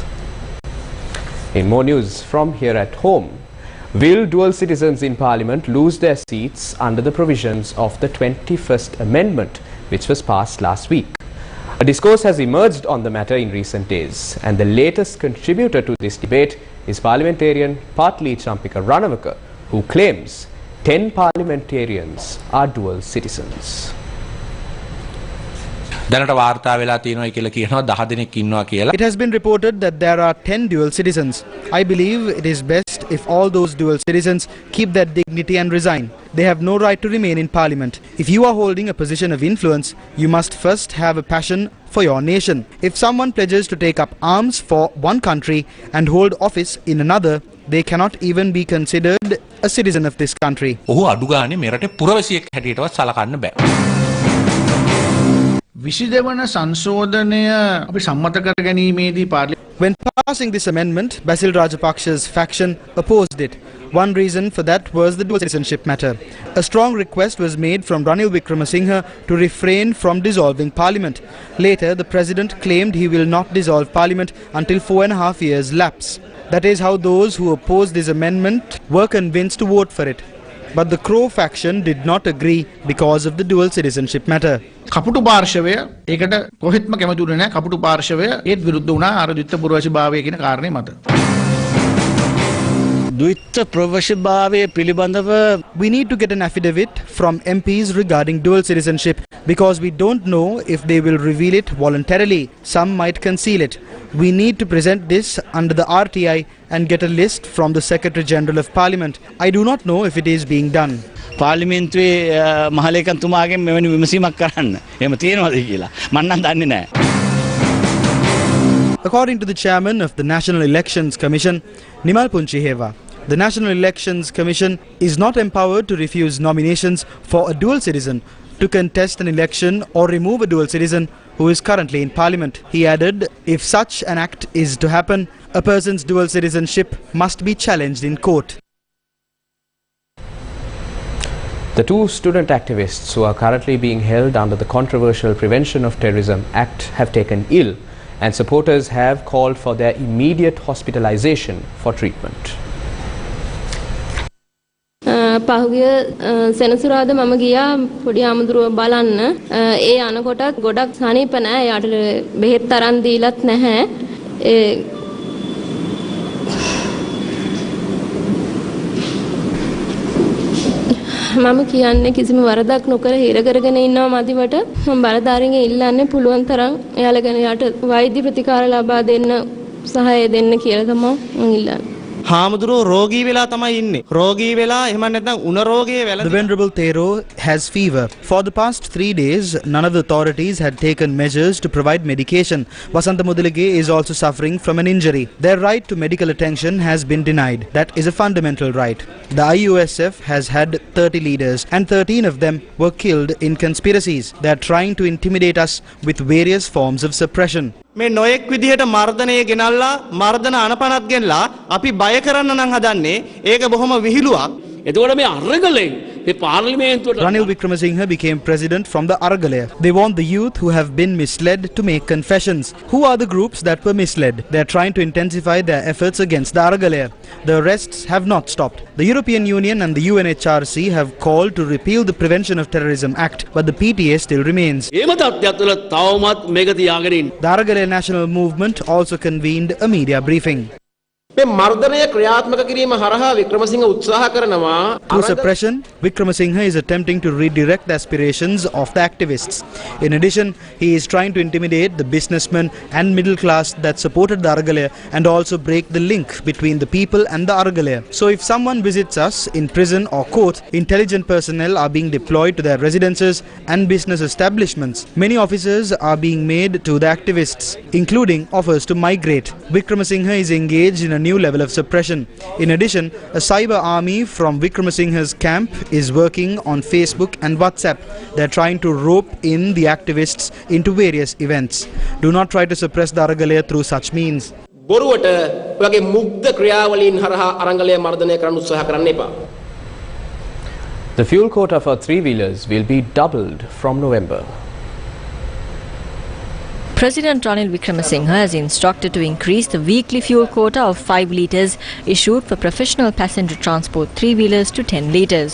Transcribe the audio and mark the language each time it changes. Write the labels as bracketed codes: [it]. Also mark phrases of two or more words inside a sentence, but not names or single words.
[en] In more news from here at home, will dual citizens in Parliament lose their seats under the provisions of the 21st Amendment, which was passed last week? A discourse has emerged on the matter in recent days, and the latest contributor to this debate is parliamentarian Partli Champika Ranawaka, who claims 10 parliamentarians are dual citizens. [si] දැනට වාර්තා වෙලා තියෙනවා කියලා කියනවා 10 දෙනෙක් ඉන්නවා කියලා. [en] It has been reported that there are 10 dual citizens. I believe it is best if all those dual citizens keep their dignity and resign. They have no right to remain in parliament. If you are holding a position of influence, you must first have a passion for your nation. If someone pledges to take up arms for one country and hold office in another, they cannot even be considered a citizen of this country. [si] ඔහු අඩු ගානේ මෙරටේ පුරවැසියෙක් හැටියටවත් සලකන්න බෑ. විසිදෙවන සංශෝධනය අපි සම්මත කර ගැනීමේදී [en] When passing this amendment, Basil Rajapaksha's faction opposed it. One reason for that was the dual citizenship matter. A strong request was made from Ranil Wickremesinghe to refrain from dissolving parliament. Later, the president claimed he will not dissolve parliament until 4.5 years lapse. That is how those who opposed this amendment were convinced to vote for it. But the Crow faction did not agree because of the dual citizenship matter. [si] කපුටු පාර්ශවය ඒකට කොහෙත්ම කැමති උනේ නැහැ. කපුටු පාර්ශවය ඒත් විරුද්ධ වුණා අර ද්විත්ව පුරවැසිභාවය කියන කාරණේ මත. ද්විත්ව පුරවැසිභාවය පිළිබඳව [en] we need to get an affidavit from MPs regarding dual citizenship because we don't know if they will reveal it voluntarily. Some might conceal it. We need to present this under the RTI and get a list from the Secretary General of Parliament. I do not know if it is being done. [si] පාර්ලිමේන්තුවේ මහලේකම්තුමාගෙන් මෙවැනි විමසීමක් කරන්න. එහෙම තියෙනවද කියලා මම නම් දන්නේ නැහැ. [en] According to the chairman of the National Elections Commission, Nimal Punchiheva, the National Elections Commission is not empowered to refuse nominations for a dual citizen to contest an election or remove a dual citizen who is currently in Parliament. He added, if such an act is to happen, a person's dual citizenship must be challenged in court. The two student activists who are currently being held under the controversial Prevention of Terrorism Act have taken ill, and supporters have called for their immediate hospitalization for treatment. [si] පහුගිය සෙනසුරාදා මම ගියා පොඩි ආමඳුරව බලන්න. ඒ අනකොටත් ගොඩක් සනීප නැහැ. යාට බෙහෙත් තරම් දීලත් නැහැ. මම කියන්නේ කිසිම වරදක් නොකර හිර කරගෙන ඉන්නවා මදිවට මම බලධාරීන්ගෙන් ඉල්ලන්නේ පුළුවන් තරම් එයාලගෙන යාට වෛද්‍ය ප්‍රතිකාර ලබා දෙන්න සහාය දෙන්න කියලා තමයි මම ඉල්ලන්නේ. හාමුදුරුවෝ රෝගී වෙලා තමයි ඉන්නේ. රෝගී වෙලා එහෙම නැත්නම් උණ රෝගයේ වැළඳ. [en] The Venerable Thero has fever. For the past 3 days, none of the authorities had taken measures to provide medication. Vasantha Mudalige is also suffering from an injury. Their right to medical attention has been denied. That is a fundamental right. The IUSF has had 30 leaders and 13 of them were killed in conspiracies. They are trying to intimidate us with various forms of suppression. [si] මේ නොයෙක් විදිහට මර්ධනය ගෙනල්ලා මර්ධන අනපනත් ගෙනලා අපි බය කරන්න නම් හදන්නේ ඒක බොහොම විහිළුවක්. එතකොට මේ අරගලෙන් මේ පාර්ලිමේන්තුවට [en] Ranil Wickremesinghe became president from the Aragalaya. They want the youth who have been misled to make confessions. Who are the groups that were misled? They are trying to intensify their efforts against the Aragalaya. The arrests have not stopped. The European Union and the UNHRC have called to repeal the Prevention of Terrorism Act, but the PTA still remains. [si] ඒම තත්ත්වයක් තුළ තවමත් මේක තියාගෙන ඉන්න. [en] The Aragalaya National Movement also convened a media briefing. [si] මේ මර්ධනය ක්‍රියාත්මක කිරීම හරහා වික්‍රමසිංහ උත්සාහ කරනවා. [en] Through suppression, Wickremesinghe is attempting to redirect the aspirations of the activists. In addition, he is trying to intimidate the businessmen and middle class that supported the Aragalaya and also break the link between the people and the Aragalaya. So if someone visits us in prison or court, intelligent personnel are being deployed to their residences and business establishments. Many officers are being made to the activists, including offers to migrate. Wickremesinghe is engaged in a new level of suppression. In addition, a cyber army from Wickremesinghe's camp is working on Facebook and WhatsApp. They are trying to rope in the activists into various events. Do not try to suppress the Aragalaya through such means. [si] බොරුවට ඔයගේ මුග්ධ ක්‍රියාවලින් හරහා අරගලය මර්ධනය කරන්න උත්සාහ කරන්න එපා. [en] The fuel quota for three-wheelers will be doubled from November. President Ranil Wickremesinghe has instructed to increase the weekly fuel quota of 5 litres issued for professional passenger transport 3-wheelers to 10 litres.